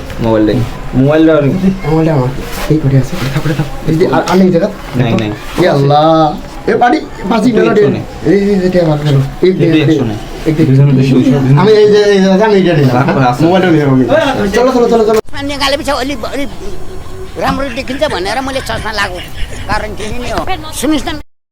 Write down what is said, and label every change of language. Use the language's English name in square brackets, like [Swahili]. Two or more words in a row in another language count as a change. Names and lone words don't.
[Bangla] মোবাইল দেখ মোবাইল দাও মোবাইলটা আমার এই করে আছে থাপড়ে থাপ এই যে আর নেই জায়গা নাই নাই এ আল্লাহ এ পারি পাঁচি এটা মিনিট একশো এই যেটা আমার গেল এই এটা একশো নেই। আমি এই যে আমি এইটা নিলাম আচ্ছা। মোবাইলটা নিলাম আমি। চলো চলো চলো চলো [Nepali] निकालेपछि अलि राम्रो देखिन्छ भनेर मैले चस्मा लगाएको कारण के नि हो सुन्नुहोस् न